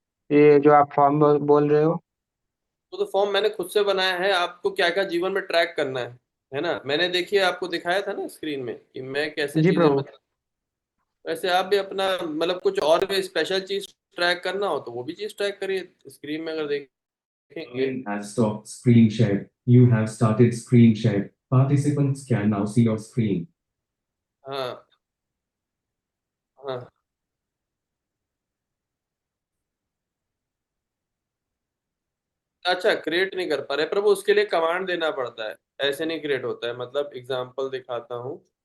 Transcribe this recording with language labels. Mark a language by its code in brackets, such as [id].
[hi] ये जो आप फॉर्म बोल रहे हो? वो तो फॉर्म मैंने खुद से बनाया है, आपको क्या क्या जीवन में ट्रैक करना है ना। मैंने देखिए आपको दिखाया था ना स्क्रीन में कि मैं कैसे जी चीजें प्रभु। बता, वैसे आप भी अपना मतलब कुछ और भी स्पेशल चीज ट्रैक करना हो तो वो भी चीज ट्रैक करिए स्क्रीन में, अगर देखेंगे। [en] Screen has stopped screen share. You have started screen share. Participants can now see your screen. [hi] हाँ हाँ, अच्छा क्रिएट नहीं कर पा रहे प्रभु, उसके लिए कमांड देना पड़ता है, ऐसे नहीं क्रिएट होता है। मतलब एग्जांपल दिखाता हूँ।